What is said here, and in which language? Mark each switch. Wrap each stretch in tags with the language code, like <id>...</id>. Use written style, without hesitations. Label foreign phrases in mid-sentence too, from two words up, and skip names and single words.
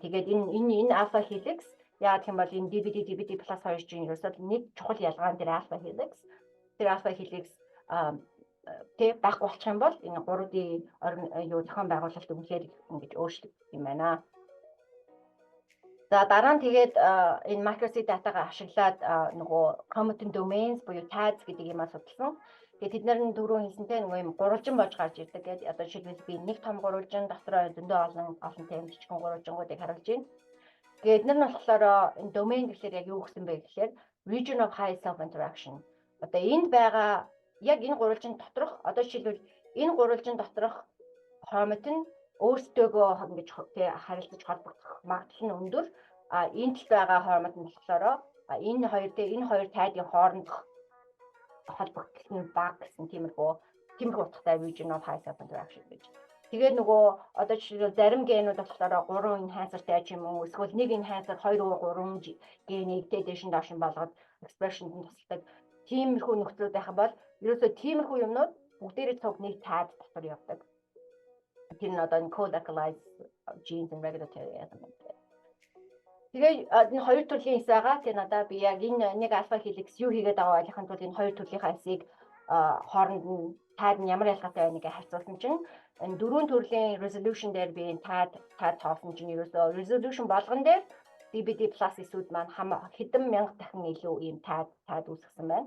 <mn>Тэгээд энэ</mn> <en>alpha helix</en> <mn>яа гэх юм бол энэ DBD plus хоёр чинь ерөөсөө нэг чухал ялгаа нь тэр</mn> <en>alpha helix.</en> <mn>Тэр</mn> <en>alpha helix</en> <mn>тэг байхгүй болчих юм бол энэ 3D юу зохион байгуулалт үнэхээр ингэж өөрчлөгдөх юм байна. За дараа нь тэгээд энэ macro-C датагаа ашиглаад нөгөө</mn> <en>chromatin domains</en> <mn>буюу tags гэдэг юмаа судалсан. Тэгээд тэд нар дөрөв хэлсэнтэй нөгөө юм гурвалжин болж гарч ирдэг гэдэг. Одоо жишээлбэл би нэг том гурвалжин дотроо зөндөө олонтой юм жижигхэн гурвалжингуудыг харуулж байна. Тэгээд эдгээр нь болохоор энэ domain гэхэлэр яг юу гэсэн бэ гэхээр</mn> <en>region of high self interaction.</en> <mn>Одоо энд байгаа яг энэ гурвалжин доторх одоо жишээлбэл энэ гурвалжин доторх chromatin өөрсдөө ингэж харилцаж холбогдох магадлал нь өндөр. Энд л байгаа chromatin болохоор энэ хоёр тайдын хоорондох холбогдол нь бага гэсэн тиймэрхүү утгатай</mn> <en>region of high self interaction</en> <mn>гэж. Тэгээд нөгөө одоо жишээлбэл зарим генүүд болохоор 3 enhancer-тай ч юм уу эсвэл нэг enhancer 2 3 генийг дэшин доошин болгоод expression-д тусалдаг. Тиймэрхүү нөхцөл байх бол ерөөсөө тиймэрхүү юмнууд бүгдээрээ цуг нэг тайд дотор явдаг. Тэр нь одоо</mn> <en>co-localized genes and regulatory element.</en> <mn>Тэгээд энэ хоёр төрлийн эс байгаа. Тэгээд надаа би яг энэ нэг</mn> <en>alpha helix</en> <mn>юу хийгээд байгаа ойлгохын тулд энэ хоёр төрлийнхаа эсийг хооронд нь тайд нь ямар ялгаатай байныг харьцуулсан чинь энэ дөрвөн төрлийн resolution дээр би энэ тайд тоосон чинь ерөөсөө resolution болгон дээр DBD plus эсүүд маань хэдэн мянга дахин илүү ийм тайд үүсгэсэн байна.</mn>